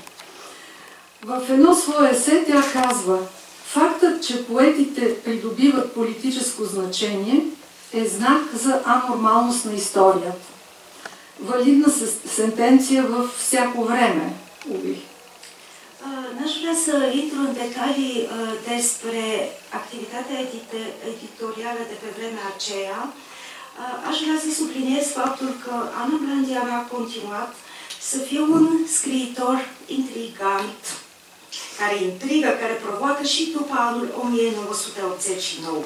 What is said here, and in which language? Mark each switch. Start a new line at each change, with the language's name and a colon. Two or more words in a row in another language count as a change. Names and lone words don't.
Bulgarian: В едно свое есе тя казва: фактът, че поетите придобиват политическо значение, е знак за анормалност на историята. Валидна сентенция във всяко време, уви.
Romanian: N-aș vrea să intru în detalii despre activitatea editorială de pe vremea aceea. Aș vrea să subliniez faptul că Ana Blandiana a continuat să fie un scriitor intrigant, care intrigă, care provoacă și după anul 1989.